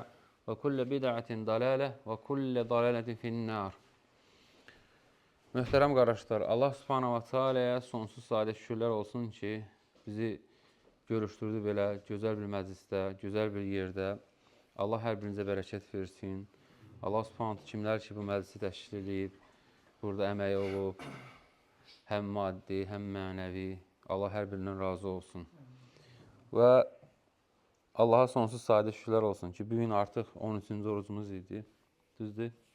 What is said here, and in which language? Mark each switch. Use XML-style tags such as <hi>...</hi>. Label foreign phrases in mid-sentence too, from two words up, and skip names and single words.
<ar>وكل بدعة ضلالة. وكل ضلالة في النار.</ar> <az>Möhtərəm qardaşlar, Allah</az> <ar>سبحانه وتعالى</ar> <az>sonsuz sadə şükürlər olsun ki, bizi görüşdürdü belə gözəl bir məclisdə, gözəl bir yerdə. Allah hər birinizə bərəkət versin. Allah</az> <ar>سبحانه وتعالى</ar> <az>kimlər ki, bu məclisi təşkil edib, burada əməyi olub, həm maddi, həm mənəvi. Allah hər birindən razı olsun. Və Allaha sonsuz sadə şükürlər olsun ki, bugün artıq 13-cü orucumuz idi, düzdür?</az>